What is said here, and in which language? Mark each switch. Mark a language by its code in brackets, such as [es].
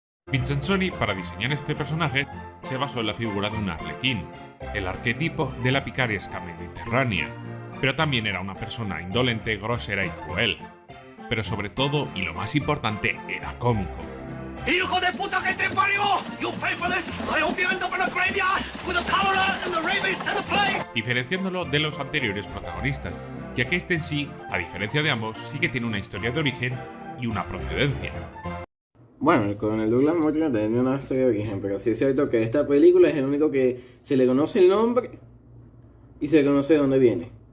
[es] Vincent Soni, para diseñar este personaje, se basó en la figura de un arlequín, el arquetipo de la picaresca mediterránea, pero también era una persona indolente, grosera y cruel. Pero sobre todo, y lo más importante, era cómico. ¡Hijo de puta que te parió! [en] You pay for this. I hope you end up in a graveyard with the cholera and the rabies and the plague. [es] Diferenciándolo de los anteriores protagonistas, ya que este en sí, a diferencia de ambos, sí que tiene una historia de origen y una procedencia. Bueno, con el Douglas Mortimer tiene una historia de origen, pero sí es cierto que esta película es el único que se le conoce el nombre y se le conoce de dónde viene.